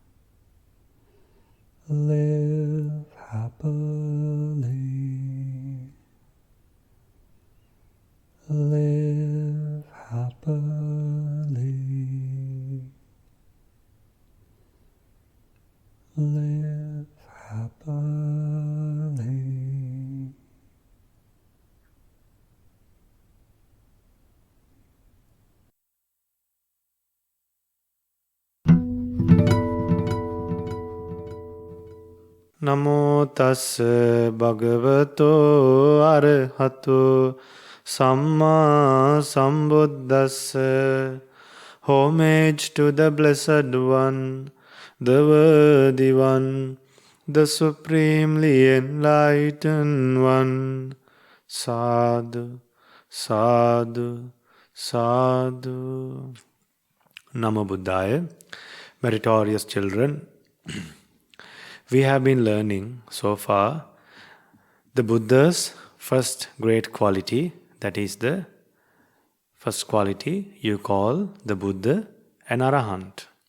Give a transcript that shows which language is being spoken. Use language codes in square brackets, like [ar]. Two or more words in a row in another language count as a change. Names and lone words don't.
[en] Live happily. Live happily. Live happily. [pi] Namo tassa bhagavato arahato samma sambuddhassa. [en] Homage to the Blessed One, the Worthy One, the Supremely Enlightened One. [pi] Sadhu, sadhu, sadhu. Namo Buddhaya. [en] Meritorious children, we have been learning so far the Buddha's first great quality, that is the first quality you call the Buddha an Arahant.